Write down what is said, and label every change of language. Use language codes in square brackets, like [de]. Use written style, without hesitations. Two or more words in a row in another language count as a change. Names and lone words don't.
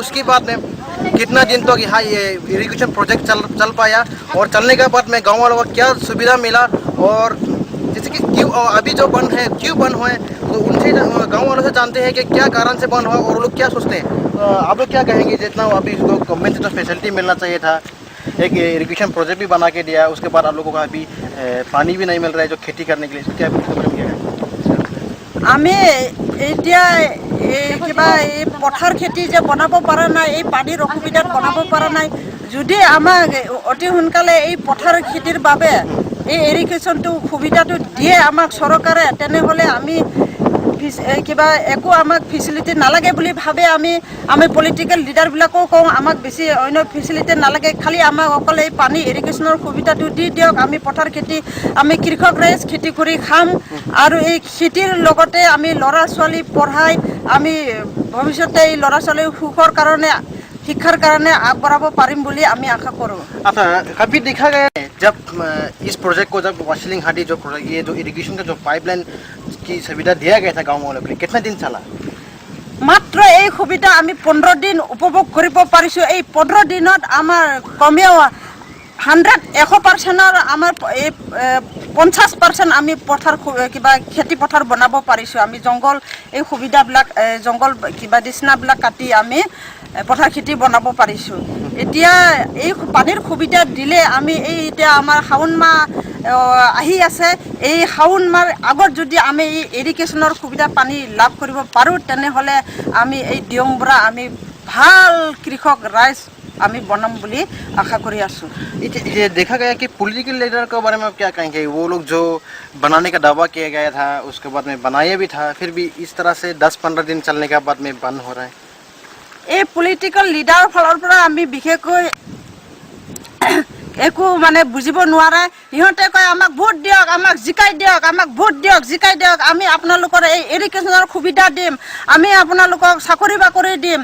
[hi] उसके बाद में कितना दिन तक यहाँ ये [en] irrigation project [hi] चल पाया और चलने के बाद में गाँव वालों को क्या सुविधा मिला और जैसे कि क्यों अभी जो बंद है क्यों बंद हुए, तो उनसे गांव वालों से जानते हैं कि क्या कारण से बंद हुआ और वो लोग क्या सोचते हैं। आप लोग क्या कहेंगे, जितना अभी गवर्नमेंट से तो फैसिलिटी मिलना चाहिए था, एक [en] irrigation project [hi] भी बना के दिया, उसके बाद आप लोगों को अभी पानी भी नहीं मिल रहा है जो खेती करने के लिए, क्या [as] আমি এতিয়া কিবা এই পথাৰ খেতি যে বনাব পৰা নাই, এই পানীৰ অসুবিধাত বনাব পৰা নাই। যদি আমাক অতি সোনকালে এই পথাৰ খেতিৰ বাবে এই ইৰিগেশ্যনটো সুবিধাটো দিয়ে আমাক চৰকাৰে, তেনেহ'লে আমি কিবা একো আমাক ফেচিলিটি নালাগে বুলি ভাবে। আমি [en] political leader [as] কওঁ আমাক বেছি অন্য ফেচিলিটি নালাগে, খালি আমাক অকল এই পানী ইৰিগেশ্যনৰ সুবিধাটো দি দিয়ক। আমি পথাৰ খেতি, আমি কৃষক ৰাইজ খেতি কৰি খাম আৰু এই খেতিৰ লগতে আমি ল'ৰা ছোৱালী পঢ়াই আমি ভৱিষ্যতে এই ল'ৰা ছোৱালীৰ সুখৰ কাৰণে শিক্ষাৰ কাৰণে আগবঢ়াব পাৰিম বুলি আমি আশা কৰোঁ। [hi] अच्छा, अभी देखा गया है जब इस प्रोजेक्ट को जब वासिलिंग हाडी जो ये जो इरिगेशन का जो पाइपलाइन की सुविधा दिया गया था गाँव वालों के लिए, कितना दिन चला? [as] মাত্ৰ এই সুবিধা আমি 15 দিন উপভোগ কৰিব পাৰিছোঁ। এই 15 দিনত আমাৰ কমেও 100% আমাৰ এই 50% আমি পথাৰ কিবা খেতি পথাৰ বনাব পাৰিছোঁ। আমি জংঘল এই সুবিধাবিলাক জংঘল কিবা দিচনাবিলাক কাটি আমি পথাৰ খেতি বনাব পাৰিছোঁ। এতিয়া এই পানীৰ সুবিধা দিলে আমি এই এতিয়া আমাৰ শাওণ মাহ আহি আছে, এই শাওণ মাহ আগত যদি আমি এই ইৰিগেশ্যনৰ সুবিধা পানী লাভ কৰিব পাৰোঁ, তেনেহ'লে আমি এই দিয়ংবৰা আমি ভাল কৃষক ৰাইজ আমি বনাম বুলি আশা কৰি আছোঁ। [hi] ये देखा गया कि [en] political leader [hi] के बारे में आप क्या कहेंगे? वो लोग जो बनाने का दावा किया गया था उसके बाद में बनाया भी था, फिर भी इस तरह से 10-15 दिन चलने के बाद में बंद हो रहा है। [as] এই [en] political leader [as] ফালৰ পৰা আমি বিশেষকৈ একো মানে বুজিব নোৱাৰে। সিহঁতে কয় আমাক ভোট দিয়ক, আমাক জিকাই দিয়ক, আমাক ভোট দিয়ক, জিকাই দিয়ক, আমি আপোনালোকৰ এই এডুকেশ্যনৰ সুবিধা দিম, আমি আপোনালোকক চাকৰি বাকৰি দিম।